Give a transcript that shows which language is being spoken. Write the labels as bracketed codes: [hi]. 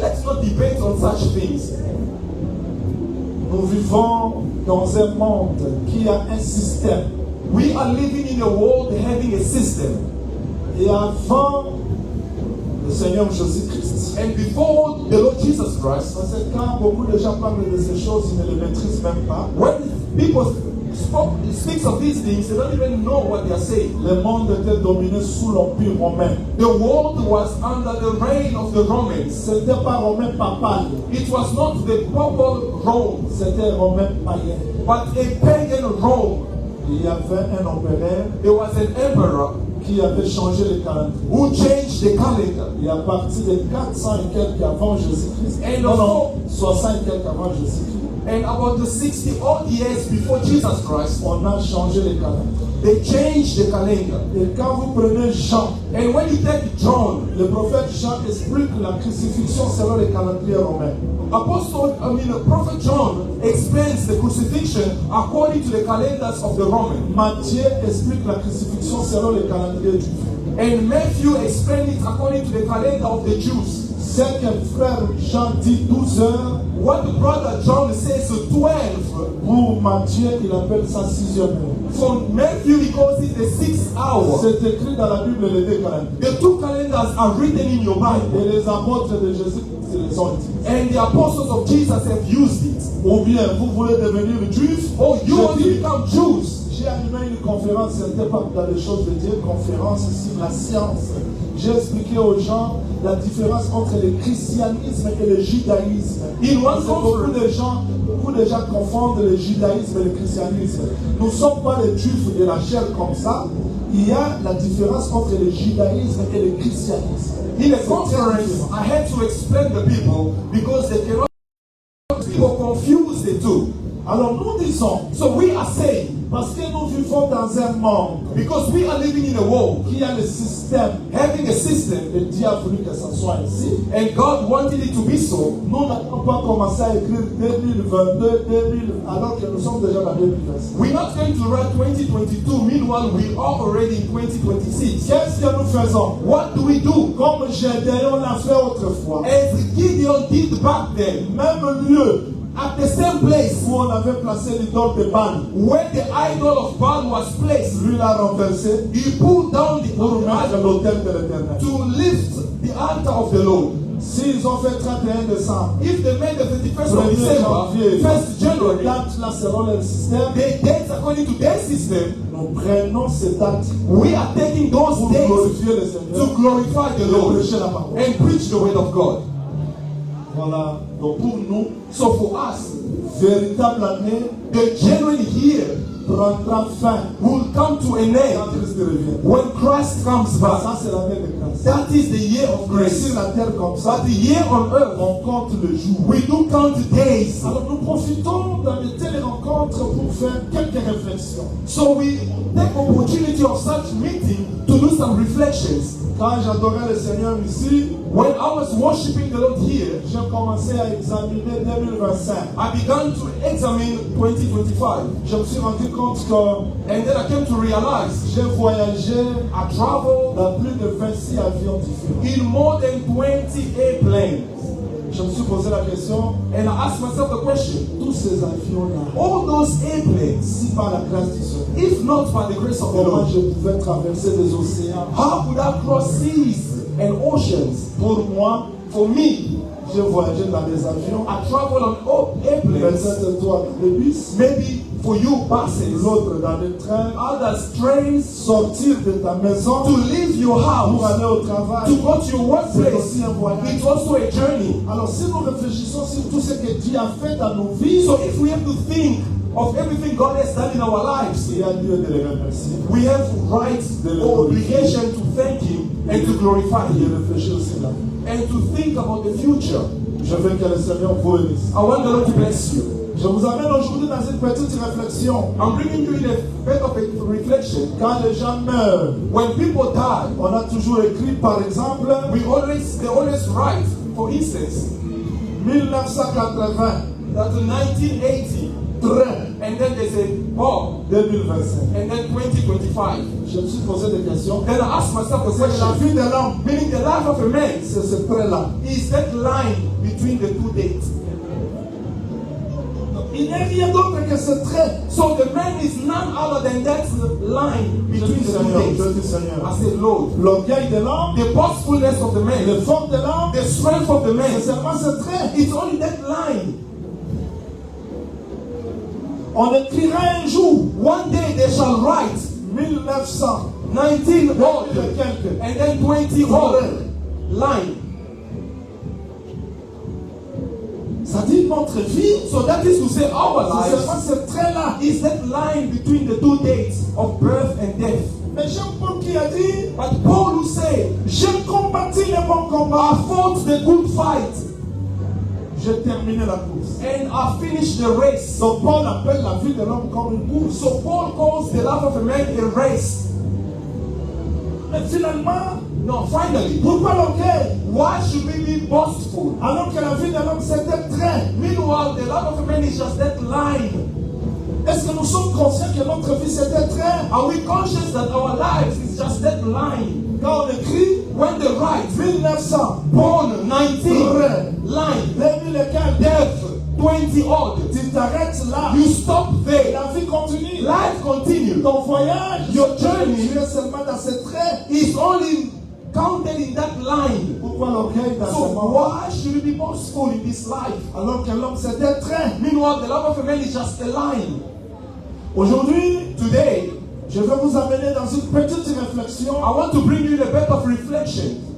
[en] Let's not debate on such things. [fr] Nous vivons dans un monde qui a un système. [en] We are living in a world having a system. [fr] Et avant le Seigneur Jésus-Christ. [en] And before the Lord Jesus Christ, [fr] Parce que quand beaucoup de gens parlent de ces choses, ils ne les maîtrisent même pas. [en] when people speaks of these things, they don't even know what they are saying. [fr] Le monde était dominé sous l'empire romain. [en] The world was under the reign of the Romans. [fr] C'était pas romain papal, [en] It was not the papal Rome, [fr] c'était romain païen. [en] but a pagan Rome. [fr] Il y avait un empereur [en] There was an emperor [fr] qui avait changé le calendrier. [en] who changed the calendar. [fr] Et à partir de 400 et quelques avant Jésus-Christ, Et non, non. non, 60 et quelques avant Jésus-Christ, [en] And about the 60 odd years before Jesus Christ, [fr] on a changé le calendrier. [en] they changed the calendar. [fr] Et quand vous prenez Jean, [en] And when you take John, [fr] le prophète Jean explique la crucifixion selon le calendrier romain. [en] the prophet John explains the crucifixion according to the calendars of the Romans. [fr] Matthieu explique la crucifixion selon le calendrier juif. [en] And Matthew explained it according to the calendar of the Jews. [fr] C'est que frère Jean dit 12 heures, [en] What the brother John says 12, [fr] pour Matthieu il appelle ça 6e heure. [en] for Matthew he calls it the 6th hour. [fr] C'est écrit dans la Bible les deux calendriers. [en] The two calendars are written in your Bible. [fr] Et les apôtres de Jésus les ont utilisés. [en] And the apostles of Jesus have used it. [fr] Ou bien vous voulez devenir juif, [en] Oh, you want to [fr] je dis, [en] become Jews. [fr] j'ai animé une conférence, ce n'était pas dans les choses de Dieu, conférence sur la science. J'ai expliqué aux gens la différence entre le christianisme et le judaïsme. Parce que beaucoup de gens confondent le judaïsme et le christianisme. Nous ne sommes pas les juifs de la chair comme ça. Il y a la différence entre le judaïsme et le christianisme. [en] In the conference, I had to explain the people because they cannot. People confuse the two. [fr] Alors nous disons, [en] So we are saying, [fr] parce que nous vivons dans un monde [en] because we are living in a world [fr] qui a le système, [en] having a system, [fr] le Dieu a voulu que ça soit ainsi. [en] and God wanted it to be so. [fr] Nous n'avons pas commencé à écrire 2022, 2000, alors que nous sommes déjà dans 2026. [en] We're not going to write 2022, meanwhile we are already in 2026. [fr] Qu'est-ce que nous faisons? [en] What do we do? [fr] Comme Gédéon l'a fait autrefois. [en] As Gideon did back then, [fr] Même lieu [en] at the same place [fr] où on avait placé l'idole de Baal, [en] where the idol of Baal was placed, [fr] lui l'a renversé [en] he pulled down the [fr] pour mettre [en] idol [fr] l'autel de l'Éternel. [en] to lift the altar of the Lord. [fr] S'ils ont fait 31 décembre, [en] If they made the 31st of [fr] 1er [en] December, [fr] janvier, [en] 1st January, [fr] date là selon le système, [en] the dates according to their system, [fr] nous prenons ces dates [en] we are taking those [fr] pour [en] days [fr] glorifier le Seigneur [en] to glorify the [fr] et [en] Lord [fr] prêcher la parole. [en] and preach the word of God. [fr] Voilà. Donc pour nous, [en] So for us, [fr] véritable année [en] the genuine year [fr] prendra fin [en] will come to an [fr] quand [en] end [fr] Christ revient. [en] when Christ comes back. [fr] Ça, c'est l'année de grâce. [en] That is the year of [fr] Mais [en] grace. [fr] sur la terre comme ça, [en] But the year on earth, [fr] on compte le jour. [en] we do count days. [fr] Alors nous profitons dans de telles rencontres pour faire quelques réflexions. [en] So we take opportunity of such meeting to do some reflections. [fr] Quand j'adorais le Seigneur ici, [en] When I was worshiping the Lord here, [fr] j'ai commencé à examiner 2025. [en] I began to examine 2025. [fr] Je me suis rendu compte que [en] And then I came to realize [fr] j'ai voyagé [en] I traveled [fr] dans plus de 26 avions différents. [en] in more than 20 airplanes. [fr] Je me suis posé la question, [en] And I asked myself the question, [fr] tous ces avions-là, [en] all those airplanes, [fr] si par la grâce du Seigneur, [en] if not by the grace of the [fr] comment [en] Lord, [fr] je pouvais traverser des océans? [en] how could I cross seas and oceans? [fr] Pour moi, [en] For me, [fr] j'ai voyagé dans des avions, [en] I travel on all airplanes. [fr] peut-être toi dans des bus, [en] Maybe for you, buses, [fr] l'autre dans des trains, [en] others, trains, [fr] sortir de ta maison [en] to leave your [fr] pour [en] house, [fr] aller au [en] to [fr] travail. [en] go to your [fr] C'est [en] workplace. [fr] aussi un voyage. [en] It's also a journey. [fr] Alors si nous réfléchissons sur tout ce que Dieu a fait dans nos vies, [en] So if we have to think of everything God has done in our lives, [fr] il y a lieu de les remercier. [en] we have right or obligation to thank Him and to glorify [fr] Et [en] Him [fr] réfléchir aussi là. [en] and to think about the future. [fr] Je veux que le Seigneur vous bénisse. [en] I want the Lord to bless you. [fr] Je vous amène aujourd'hui dans une petite réflexion. [en] I'm bringing you in a bit of a reflection. [fr] Quand les gens meurent, [en] When people die, [fr] on a toujours écrit par exemple [en] they always write, for instance, [fr] 1980, [en] that in 1980, [fr] train, [en] and then there's a bomb, [fr] 2025. [en] and then 2025. [fr] Je me suis posé des questions. [en] Then I asked myself the [fr] C'est la [en] question, [fr] vie de l'homme, [en] meaning the life of a man, [fr] c'est ce trait-là. [en] is that line between the two dates. [fr] Il n'y a rien d'autre que ce trait. [en] So the man is none other than that line [fr] Je [en] between [fr] dis [en] the two [fr] Seigneur, je [en] dates. [fr] dis Seigneur. [en] I said, Lord, [fr] L'orgueil de l'homme, [en] the boastfulness of the [fr] le [en] man, [fr] fort de l'homme, [en] the strength of the [fr] c'est [en] man, [fr] seulement ce trait. [en] it's only that line. [fr] On écrira un jour, [en] one day they shall write [fr] 1900, [en] 19 odd [fr] et quelques. [en] and then 20 odd line. [fr] Ça dit notre vie. [en] So that is to say our [fr] C'est seulement [en] lives [fr] ce trait-là. [en] is that line between the two dates of birth and death. [fr] Mais Jean-Paul qui a dit, [en] But Paul who said, [fr] j'ai combattu le bon combat. [en] I fought the good fight [fr] J'ai terminé la course. [en] and I finished the race. [fr] Donc Paul appelle la vie de l'homme comme une course. [en] So Paul calls the life of a man a race. [fr] Mais finalement, [en] No, finally, [fr] pourquoi l'orgueil? [en] why should we be boastful? [fr] Alors que la vie de l'homme c'est un trait. [en] Meanwhile, the life of a man is just that line. [fr] Est-ce que nous sommes conscients que notre vie c'est un trait? [en] Are we conscious that our lives is just that line? [fr] Quand on écrit [en] When they write, [fr] 1900, [en] born 19, line, [fr] 2000 et quelques, [en] death 20 odd. [fr] tu t'arrêtes là. [en] You stop there. [fr] La vie continue. [en] Life continues. [fr] Ton voyage, [en] Your journey [fr] tu es seulement dans ce trait. [en] is only counted in that line. [fr] Pourquoi l'orgueil dans [en] So [fr] ce monde? [en] why should we be boastful in this life? [fr] Alors que l'homme c'est un trait. [en] Meanwhile, the love of a man is just a line. [fr] Aujourd'hui, [en] Today, [fr] je vais vous amener dans une petite réflexion [en] I want to bring you a bit of reflection